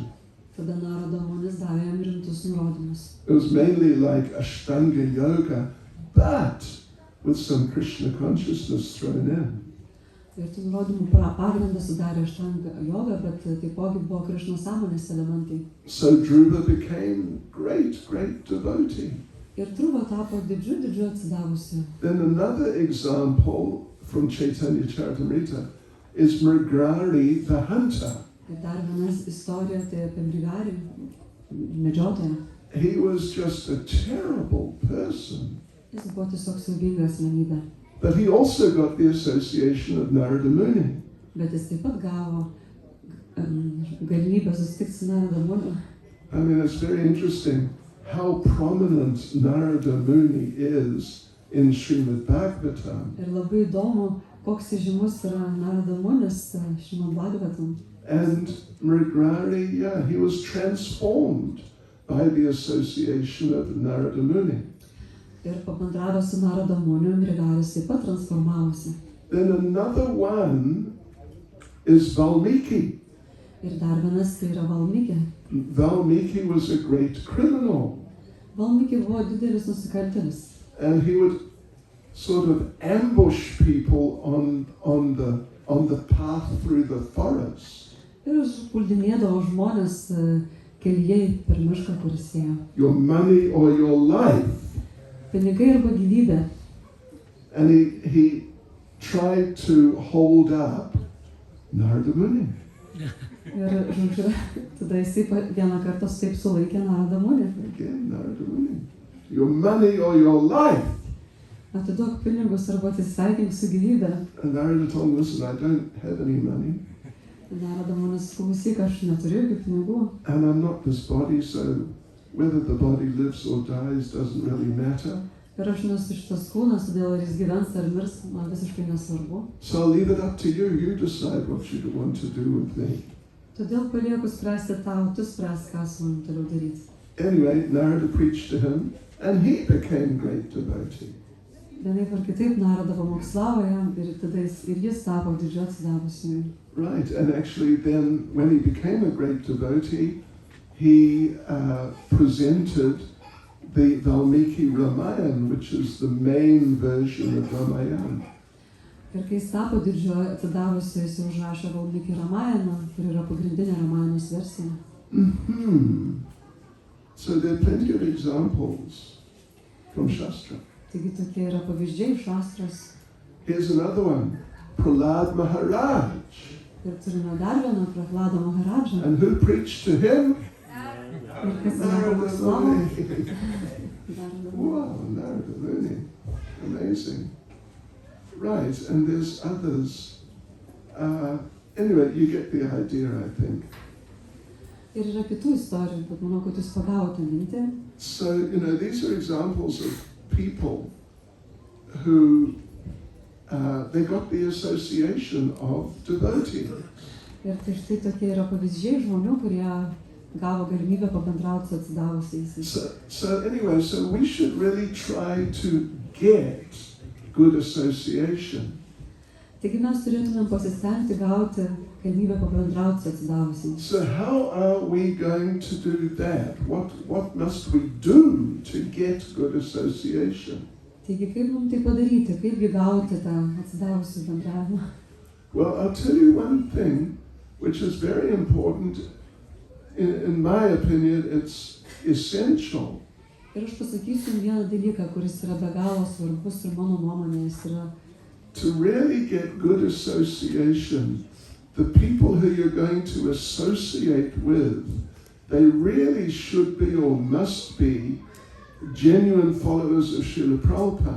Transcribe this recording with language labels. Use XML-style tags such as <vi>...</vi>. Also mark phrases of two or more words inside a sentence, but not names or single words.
<lt>Tada Narada Munis davė jam rimtus nurodymus.</lt> <en>It was mainly like Ashtanga yoga, but with some Krishna consciousness thrown in.</en> <lt>Ir tų nurodymų pagrindą sudarė Ashtanga yoga, bet taipogi buvo Krišnos sąmonės elementai.</lt> <en>So Dhruva became great devotee.</en> <lt>Ir Dhruva tapo didžiu atsidavusiu.</lt> <en>Then another example from Chaitanya Charitamrita is Mrigarhi the hunter.</en> <lt>Ir dar vienas istorija tai apie Mrigarį, medžiotoją.</lt> <en>He was just a terrible person.</en> <lt>Jis buvo tiesiog siaubinga asmenybė.</lt> <en>But he also got the association of Narada Muni.</en> <lt>Bet jis taip pat gavo galimybę susitikti su Narada Muniu.</lt> <en>I mean, it's very interesting how prominent Narada Muni is in Srimad Bhagavatam.</en> <lt>Ir labai įdomu, koks įžymus yra Narada Munis Srimad Bhagavatam.</lt> <en>And Mrigarhi, he was transformed by the association of Narada Muni.</en> <lt>Ir pabendravo su Narada Muniu, Mrigaris taip pat transformavosi.</lt> <en>Then another one is Valmiki.</en> <lt>Ir dar vienas tai yra Valmiki.</lt> <en>Valmiki was a great criminal.</en> <lt>Valmiki buvo didelis nusikaltėlis.</lt> <en>And he would sort of ambush people on the path through the forest.</en> <lt>Ir užpuldinėdavo žmonės kelyje per mišką, kuris ėjo.</lt> <en>Your money or your life.</en> <lt>Pinigai arba gyvybė.</lt> <en>And he tried to hold up Narada Muni.</en> <lt>Ir, žodžiu, tada jisai vieną kartą taip sulaikė Narada Munį.</lt> <en>Again, Narada Muni. Your money or your life.</en> <lt>Atiduok pinigus arba atsisveikink su gyvybė.</lt> <en>And Narada told him, listen, I don't have any money.</en> <lt>Narada Munis, klausyk, aš neturiu jokių pinigų.</lt> <en>And I'm not this body, so whether the body lives or dies doesn't really matter.</en> <lt>Ir aš nesu šitas kūnas, todėl ar jis gyvens ar mirs, man visiškai nesvarbu.</lt> <en>So I'll leave it up to you. You decide what you want to do with me.</en> <lt>Todėl palieku spręsti tau, tu spręsk, ką su manim toliau daryti.</lt> <en>Anyway, Narada preached to him, and he became great devotee.</en> <lt>Vienaip ar kitaip Narada pamokslavo jam ir tada jis tapo didžiu atsidavusiu.</lt> <en>Right, and actually then when he became a great devotee, he presented the Valmiki Ramayana, which is the main version of Ramayana.</en> <lt>Ir kai jis tapo didžiu atsidavusiu, jis užrašė Valmiki Ramayaną, kur yra pagrindinė Ramayanos versija.</lt> <en>So there are plenty of examples from Shastra.</en> <lt>Taigi tokie yra pavyzdžiai iš Šastros.</lt> <en>Here's another one, Prahlad Maharaj.</en> <lt>Ir turime dar vieną Prahladą Maharadžą.</lt> <en>And who preached to him?</en> <lt>Ir kas yra pamokslavo?</lt> <en>Wow, Narada Muni. Amazing. Right, and there's others. Anyway, you get the idea, I think.</en> <lt>Ir yra kitų istorijų, bet manau, kad jūs pagavote mintį.</lt> <en>So, these are examples of people who they got the association of devotees.</en> <lt>Ir tai štai tokie yra pavyzdžiai žmonių, kurie gavo galimybę pabendrauti su atsidavusiais.</lt> <en>So we should really try to get good association.</en> <lt>Taigi mes turėtumėm pasistengti gauti galimybę pabendrauti su atsidavusiais.</lt> <en>So how are we going to do that? What must we do to get good association?</en> <lt>Taigi kaip mums tai padaryti, kaipgi gauti tą atsidavusių bendravimą?</lt> <en>Well, I'll tell you one thing which is very important. In my opinion, it's essential.</en> <lt>Ir aš pasakysiu vieną dalyką, kuris yra be galo svarbus ir mano nuomonė jis yra.</lt> <en>To really get good association, the people who you're going to associate with, they really should be or must be genuine followers of Srila Prabhupada.</en>